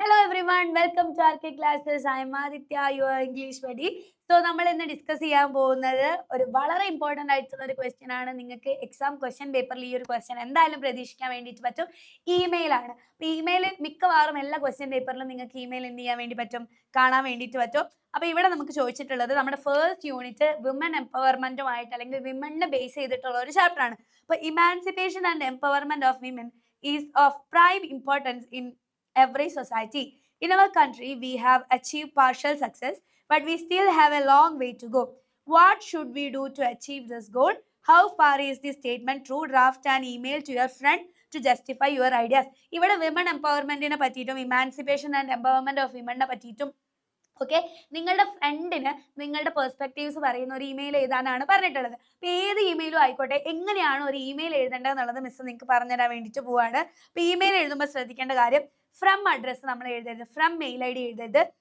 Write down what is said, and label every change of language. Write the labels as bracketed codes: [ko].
[en] everyone, welcome to RK Classes. I am Aditya, your English buddy. [ml] So, നമ്മൾ ഇന്ന് discuss ചെയ്യാൻ പോകുന്നത് ഒരു വളരെ ഇമ്പോർട്ടന്റ് ആയിട്ടുള്ള ഒരു ക്വസ്റ്റ്യൻ ആണ്. നിങ്ങൾക്ക് എക്സാം ക്വസ്റ്റ്യൻ പേപ്പറിൽ ഈ ഒരു ക്വസ്റ്റ്യൻ എന്തായാലും പ്രതീക്ഷിക്കാൻ വേണ്ടിയിട്ട് പറ്റും. ഇമെയിൽ ആണ്. അപ്പോൾ ഇമെയിൽ മിക്കവാറും എല്ലാ ക്വസ്റ്റ്യൻ പേപ്പറിലും നിങ്ങൾക്ക് ഇമെയിൽ എന്ത് ചെയ്യാൻ വേണ്ടി പറ്റും, കാണാൻ വേണ്ടിയിട്ട് പറ്റും. അപ്പോൾ ഇവിടെ നമുക്ക് ചോദിച്ചിട്ടുള്ളത് നമ്മുടെ ഫസ്റ്റ് യൂണിറ്റ് വിമൻ എംപവർമെന്റുമായിട്ട് അല്ലെങ്കിൽ വിമണിനെ ബേസ് ചെയ്തിട്ടുള്ള ഒരു ചാപ്റ്റർ ആണ്. [en] അപ്പോൾ emancipation and empowerment of women is of prime importance in every society. In our country, we have achieved partial success, but we still have a long way to go. What should we do to achieve this goal? How far is this statement true? Draft an email to your friend to justify your ideas. [ml] ഇവിടെ women എംപവർമെന്റിനെ പറ്റിയിട്ടും emancipation and empowerment of വിമണിനെ പറ്റിയിട്ടും okay, നിങ്ങളുടെ ഫ്രണ്ടിന് നിങ്ങളുടെ perspectives പറയുന്ന ഒരു email എഴുതാനാണ് പറഞ്ഞിട്ടുള്ളത്. അപ്പോൾ ഏത് ഇമെയിലും ആയിക്കോട്ടെ, എങ്ങനെയാണ് ഒരു ഇമെയിൽ എഴുതേണ്ടത് എന്നുള്ളത് മിസ് നിങ്ങൾക്ക് പറഞ്ഞുതരാൻ വേണ്ടിയിട്ട് പോവാണ്. അപ്പോൾ ഇമെയിൽ എഴുതുമ്പോൾ ശ്രദ്ധിക്കേണ്ട കാര്യം, ഫ്രം അഡ്രസ്സ് നമ്മൾ എഴുതരുത്, ഫ്രം മെയിൽ ഐ ഡി എഴുതരുത്.